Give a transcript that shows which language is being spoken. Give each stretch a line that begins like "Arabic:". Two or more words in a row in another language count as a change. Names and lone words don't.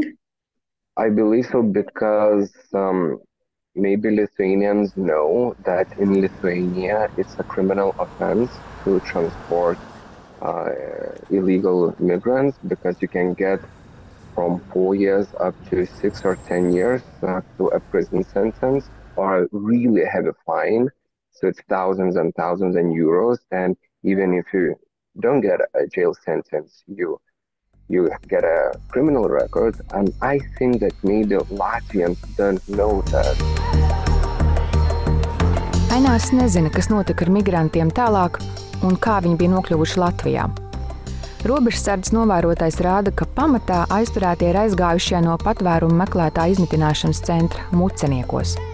English: I believe so because maybe Lithuanians know that in Lithuania it's a criminal offense to transport illegal migrants, because you can get from 4 years up to 6 or 10 years to a prison sentence or a really heavy fine. So it's thousands and thousands of euros. And even if you don't get a jail sentence, you get a criminal record. And I think that maybe Latvians don't know that.
Latvian: Ainārs nezina, kas notika ar migrantiem tālāk un kā viņi bija nokļuvuši Latvijā. Robežsardzes novērotājs rāda, ka pamatā aizturētie ir aizgājušie no patvērumu meklētāju izmitināšanas centra Muceniekos.